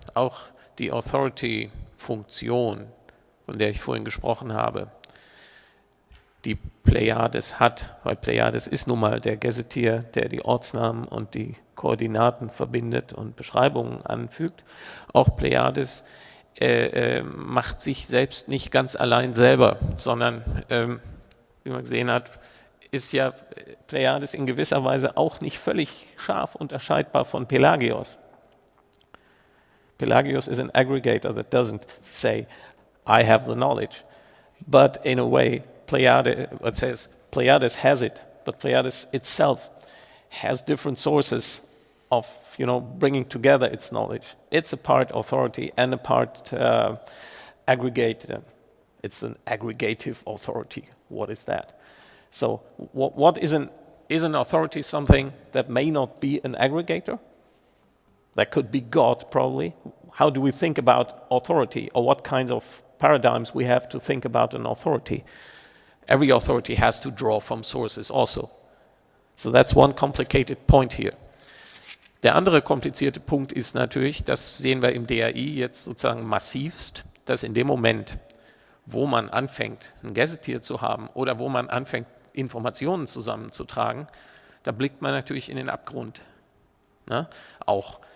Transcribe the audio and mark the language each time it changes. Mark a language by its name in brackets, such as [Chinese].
[German] Auch die Authority-Funktion, von der ich vorhin gesprochen habe, die Pleiades hat, weil Pleiades ist nun mal der Gazetteer, der die Ortsnamen und die Koordinaten verbindet und Beschreibungen anfügt. Auch Pleiades macht sich selbst nicht ganz allein selber, sondern, wie man gesehen hat, ist ja Pleiades in gewisser Weise auch nicht völlig scharf unterscheidbar von Pelagios. [English] Pelagios is an aggregator that doesn't say, I have the knowledge, but in a way, it says Pleiades has it, but Pleiades itself has different sources of bringing together its knowledge. It's a part authority and a part aggregator. It's an aggregative authority. What is that? So what is an authority? Something that may not be an aggregator? That could be God, probably. How do we think about authority, or what kinds of paradigms we have to think about an authority? Every authority has to draw from sources also. So that's one complicated point here. [German] Der andere komplizierte Punkt ist natürlich, das sehen wir im DAI jetzt sozusagen massivst, dass in dem Moment, wo man anfängt, ein Gazettier zu haben oder wo man anfängt, Informationen zusammenzutragen, da blickt man natürlich in den Abgrund. Ne? Auch.